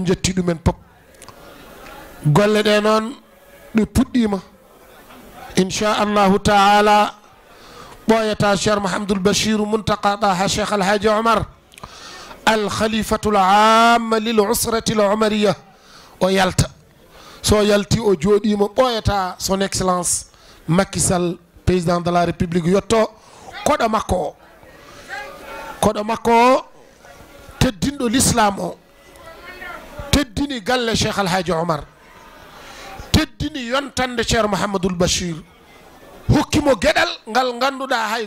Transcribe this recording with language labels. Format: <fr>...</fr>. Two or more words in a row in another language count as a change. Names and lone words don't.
<ff>jetti ɗumen pop golle ɗe noon ɗe puɗɗima</ff> <ar>إن شاء الله تعالى</ar> <ff>ɓoyata cheikh Mouhamadoul Bachir Muntaka Taha cheikh alhaji Omar</ff> <ar>الخليفة العامة للأسرة العمرية</ar> <ff>o yalta so yalti o jooɗima ɓoyata</ff> <fr>son excellence Macky Sall président de la république</fr> <ff>yetto koɗo makko o teddinɗo l'islam o teddini galle cheikh alhaji Omar teddini yontande ceerno Mouhamadoul Bachir hokkimo gueɗal ngal ganduɗa hay</ff>